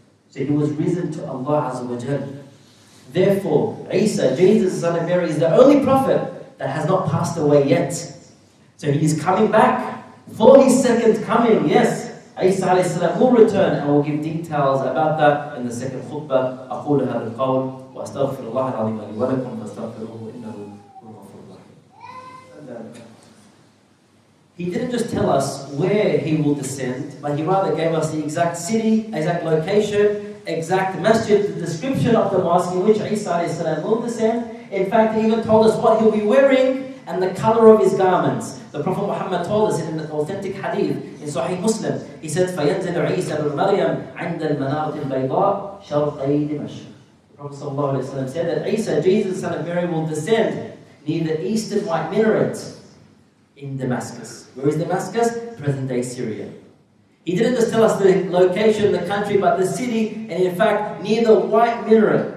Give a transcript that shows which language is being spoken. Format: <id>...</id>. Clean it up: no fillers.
<en>So he was risen to Allah Azza wa Jal. Therefore, Isa, Jesus, son of Mary, is the only prophet that has not passed away yet. So he is coming back for his second coming. Yes, Isa alayhi salam will return, and we'll give details about that in the second khutbah.</en> <ar>أقول هذا القول وأستغفر الله العظيم لي ولكم فاستغفروه إنه هو الغفور الرحيم.</ar> <en>He didn't just tell us where he will descend, but he rather gave us the exact city, exact location, exact masjid, the description of the mosque in which Isa alayhi salam will descend. In fact, he even told us what he'll be wearing and the color of his garments. The Prophet Muhammad told us in an authentic hadith in Sahih Muslim. He said,</en> <ar>فَيَنْزِلُ عِيسَى بْنُ مَرْيَمْ عِنْدَ الْمَنَارَةِ الْبَيْضَاءِ شَرْقَيْ دِمَشْقَ.</ar> <en>The Prophet ﷺ said that Isa, Jesus, son of Mary, will descend near the eastern white minaret in Damascus. Where is Damascus? Present-day Syria. He didn't just tell us the location, the country, but the city, and in fact, near the white minaret.</en>